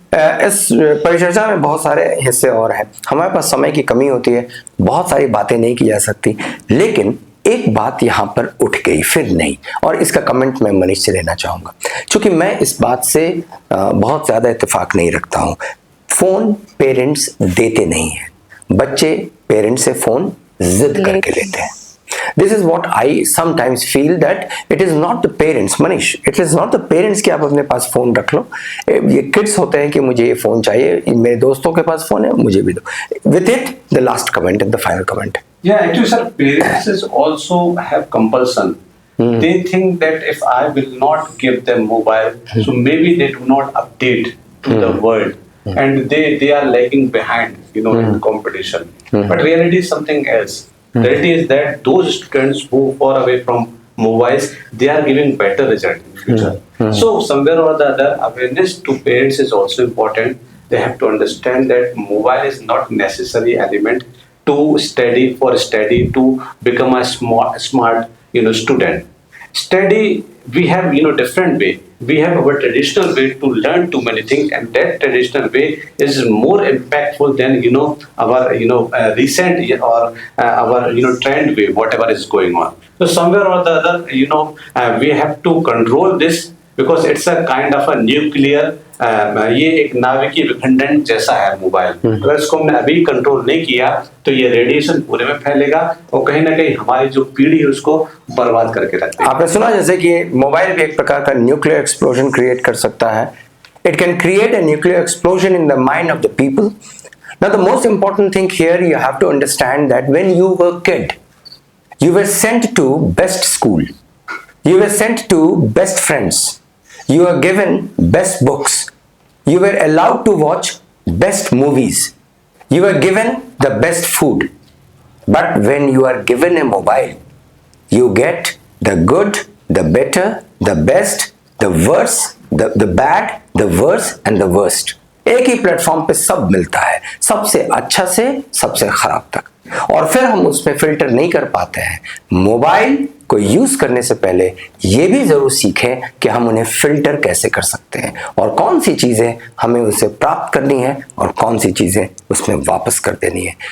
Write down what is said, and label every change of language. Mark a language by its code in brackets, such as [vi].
[hi] इस परिचर्चा में बहुत सारे हिस्से और हैं, हमारे पास समय की कमी होती है, बहुत सारी बातें नहीं की जा सकती, लेकिन एक बात यहाँ पर उठ गई फिर नहीं, और इसका कमेंट मैं मनीष से लेना चाहूंगा, क्योंकि मैं इस बात से बहुत ज्यादा इत्तेफाक नहीं रखता हूँ। फोन पेरेंट्स देते नहीं है, बच्चे पेरेंट्स से फोन जिद करके लेते हैं। [en] This is what I sometimes feel, that it is not the parents, Manish, it is not the parents [hi] कि आप अपने पास फोन रख लो। ये किड्स होते हैं कि मुझे ये फोन चाहिए, मेरे दोस्तों के पास फोन है, मुझे भी दो। [en] With it, the last comment and the final comment. Yeah, actually, sir, parents is also have compulsion. They think that if I will not give them mobile, so maybe they do not update to the world, and they are lagging behind, in the competition. But reality is something else. Reality is that those students who far away from mobiles, they are giving better result in future. So somewhere or the other, awareness to parents is also important. They have to understand that mobile is not necessary element to study to become a smart student. Study, we have different way. We have our traditional way to learn too many things, and that traditional way is more impactful than our recent or our trend way, whatever is going on. So somewhere or the other, we have to control this, because it's a kind of a nuclear, [hi] ये एक नाभिकीय विखंडन जैसा है mobile. अगर इसको हमने अभी कंट्रोल नहीं किया तो ये रेडिएशन पूरे में फैलेगा और कहीं ना कहीं हमारी जो पीढ़ी है उसको बर्बाद करके रख देगा। आपने सुना जैसे कि मोबाइल भी एक प्रकार का न्यूक्लियर एक्सप्लोजन क्रिएट कर सकता है। [en] It can create a nuclear explosion in the mind of the people. Now the most important thing here, you have to understand that when you were kid, you were sent to best school, you were sent to best friends, you were given best books, you were allowed to watch best movies, you were given the best food. But when you are given a mobile, you get the good, the better, the best, the worst, the bad, the worst and the worst. [hi] एक ही platform पे सब मिलता है, सबसे अच्छा से सबसे खराब तक, और फिर हम उसमें फिल्टर नहीं कर पाते हैं। मोबाइल को यूज करने से पहले ये भी जरूर सीखें कि हम उन्हें फिल्टर कैसे कर सकते हैं और कौन सी चीजें हमें उससे प्राप्त करनी है और कौन सी चीजें उसमें वापस कर देनी है।